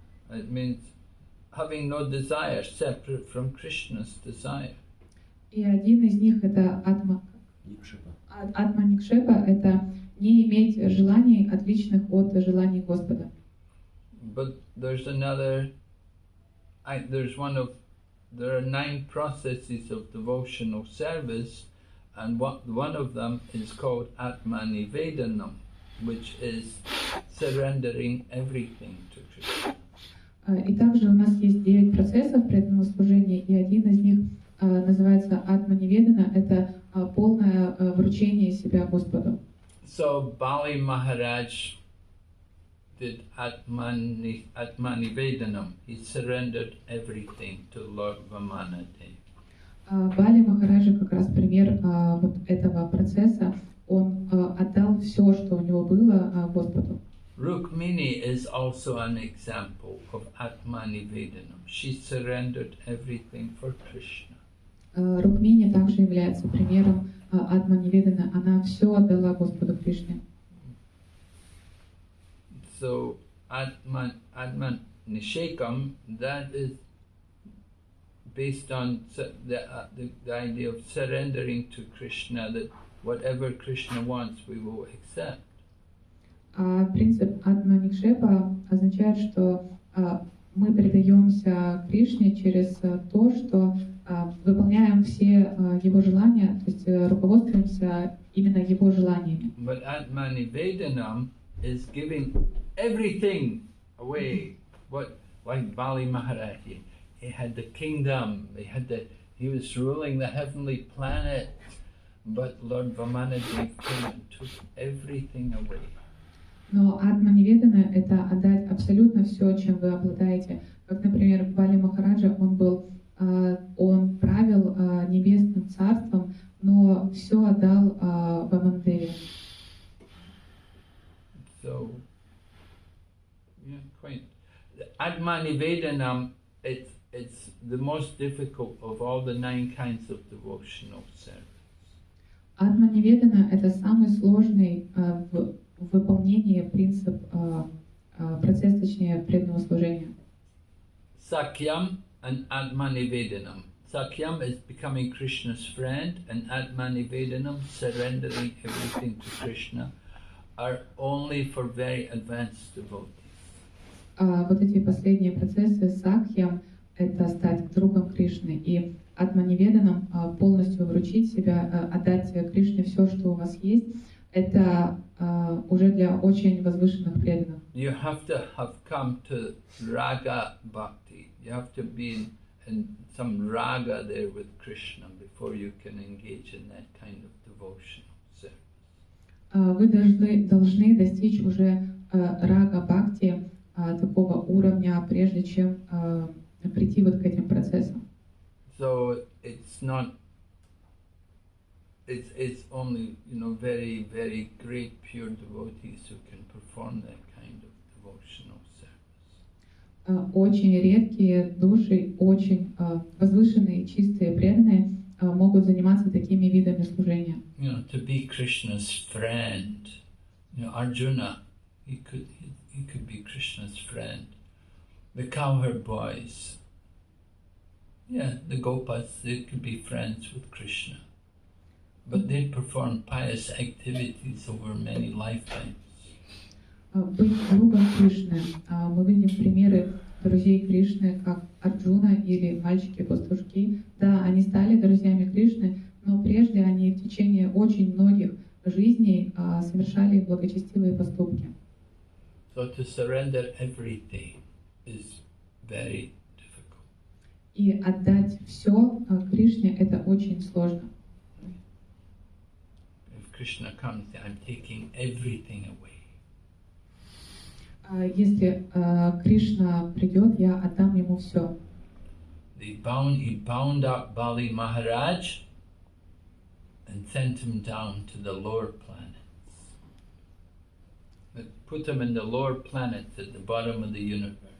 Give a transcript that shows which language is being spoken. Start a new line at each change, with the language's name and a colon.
English: It means having no desire separate from Krishna's desire.
Russian: И один из них это Атма Никшепа, это не иметь желаний, отличных от желаний Господа.
English: But there's another, there are 9 processes of devotional service, and one of them is called Atmanivedanam, which is surrendering everything to Krishna.
Russian: И также у нас есть 9 процессов преданного служения, и один из них называется Атманиведана, это полное вручение себя Господу.
English: So Bali Maharaj did Atmanivedanam. He surrendered everything to Lord Vamanadev.
Russian: Бали Махараджа как раз пример вот этого процесса. Он отдал все, что у него было, Господу.
English: Rukmini is also an example of Atmanivedanam. She surrendered everything for Krishna.
Russian: Рукмини также является примером Атманиведана. Она все отдала Господу Кришне.
English: So Atmanishekam, that is based on the idea of surrendering to Krishna, that whatever Krishna wants, we will accept.
Russian: Принцип Атманикшепа означает, что мы предаемся Кришне через то, что выполняем все его желания, то есть руководствуемся именно его желаниями.
English: But Atmanivedanam is giving everything away. Like Bali Maharaj, he had the kingdom, he was ruling the heavenly planet, but Lord Vamanadev came and took everything away.
Russian: Но Атманиведана — это отдать абсолютно все, чем вы обладаете. Как, например, Бали Махараджа, он правил небесным царством, но все отдал Ваманадеве.
English: So, yeah, quite. Atmanivedanam, it's the most difficult of all the 9 kinds of devotional service.
Russian: Атманиведана — это самый сложный в выполнении принцип, процесс, точнее, преданного служения.
English: Sakyam and Atmanivedanam. Sakyam is becoming Krishna's friend, and Atmanivedanam, surrendering everything to Krishna, are only for very advanced devotees.
Russian: Вот эти последние процессы сакьям — это стать другом Кришны, и Атманиведанам полностью вручить себя, отдать Кришне все, что у вас есть, это уже для очень возвышенных преданных.
English: You have to have come to raga bhakti. You have to be in some raga there with Krishna before you can engage in that kind of devotional service.
Russian: Вы должны достичь уже рага бхакти, такого уровня, прежде чем прийти вот к этим процессам.
English: So it's not. It's only very, very great pure devotees who can perform that kind of devotional service. Очень редкие души, очень возвышенные, чистые, преданные могут заниматься такими видами служения. To be Krishna's friend. Arjuna, he could be Krishna's friend. The cowherd boys, the gopas, they could be friends with Krishna. But they perform pious activities over many lifetimes.
Russian: Быть другом Кришны. Мы видим примеры друзей Кришны, как Арджуна или мальчики-пастушки. Да, они стали друзьями Кришны, но прежде они в течение очень многих жизней совершали благочестивые поступки.
English: So to surrender everything is very difficult.
Russian: И отдать все Кришне — это очень сложно.
English: If Krishna comes, I'm taking everything away.
Russian: Если Кришна придет, я отдам ему все.
English: He bound up Bali Maharaj and sent him down to the lower planets. Put him in the lower planets at the bottom of the universe.